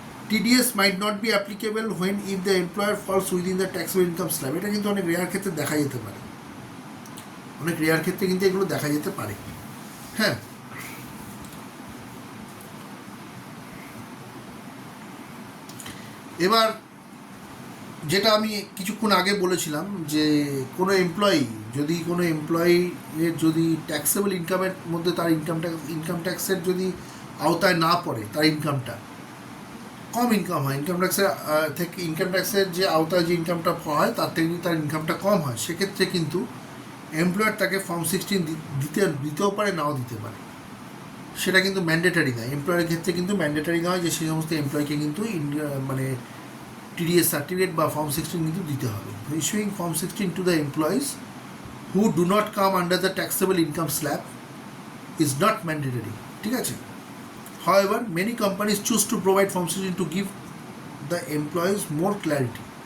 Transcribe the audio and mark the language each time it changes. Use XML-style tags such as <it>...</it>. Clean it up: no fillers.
<en>TDS might not be applicable when if the employer falls within the taxable income slab.</en> <bn>এটা কিন্তু অনেক rare ক্ষেত্রে দেখা যেতে পারে, কিন্তু এগুলো দেখা যেতে পারে। হ্যাঁ, এবার যেটা আমি কিছুক্ষণ আগে বলেছিলাম যে কোনো এমপ্লয়ির যদি ট্যাক্সেবল ইনকামের মধ্যে তার ইনকাম ট্যাক্সের যদি আওতায় না পড়ে, তার ইনকামটা কম ইনকাম হয়, ইনকাম ট্যাক্সের যে আওতায় যে ইনকামটা হয় তার থেকে যদি তার ইনকামটা কম হয়, সেক্ষেত্রে কিন্তু এমপ্লয়ার তাকে ফর্ম 16 দিতেও পারে, নাও দিতে পারে। সেটা কিন্তু ম্যান্ডেটারি নয়, এমপ্লয়ারের ক্ষেত্রে কিন্তু ম্যান্ডেটারি নয় যে সেই সমস্ত এমপ্লয়িকে কিন্তু মানে টিডিএস সার্টিফিকেট বা ফর্ম 16 কিন্তু দিতে হবে।</bn> <en>Issuing form 16 to the employees who do not come under the taxable income slab is not mandatory.</en> <bn>ঠিক আছে।</bn> <en>However, many companies choose to provide Form 16 to give the employees more clarity.</en>